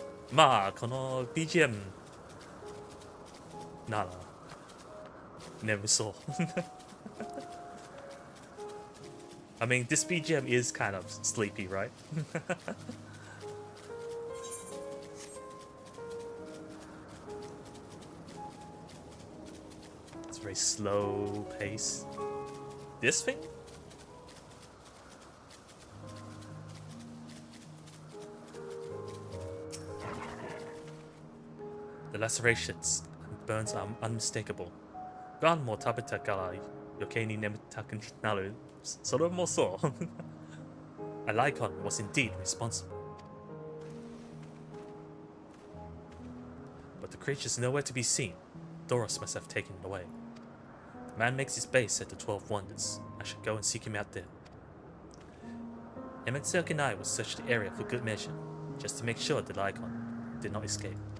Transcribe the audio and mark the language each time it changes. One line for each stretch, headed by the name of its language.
Japanese: Ma, この BGM なら眠そう。
English: I mean, this BGM is kind of sleepy, right? It's very slow pace. This thing? The lacerations and burns are unmistakable.
Japanese: ガンも食べたから余計に眠たくなる。それもそう。
English: A Lycan was indeed responsible. but the creature's nowhere to be seen. Doros must have taken it away. The man makes his base at the 12 Wonders. I should go and seek him out there. MSQ and I will search the area for good measure, just to make sure the Lycon did not escape.